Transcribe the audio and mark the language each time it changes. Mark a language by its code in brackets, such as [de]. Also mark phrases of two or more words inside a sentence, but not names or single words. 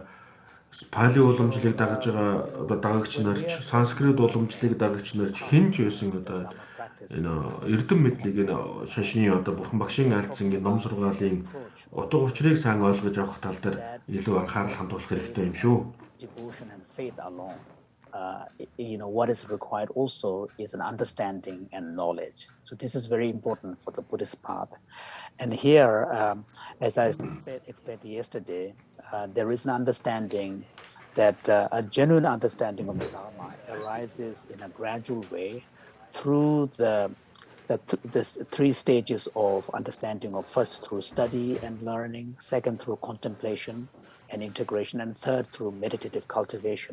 [mn] Пали уламжлалыг дагаж байгаа одоо дагагч нарч, санскрит уламжлалыг дагагч нарч хэн ч байсан одоо энэ эрдэм мэдлэг энэ шашны одоо Бурхан багшийн альцсан ном сургаалын утга учирыг сайн ойлгож авах тал дээр илүү анхаарал хандуулах хэрэгтэй юм шүү. [en] Devotion and faith alone. What is required also is an understanding and knowledge. So this is very important for the Buddhist path. And here, as I explained yesterday, there is an understanding that a genuine understanding of the Dharma arises in a gradual way through the three stages of understanding of first through study and learning, second through contemplation and integration, and third through meditative cultivation.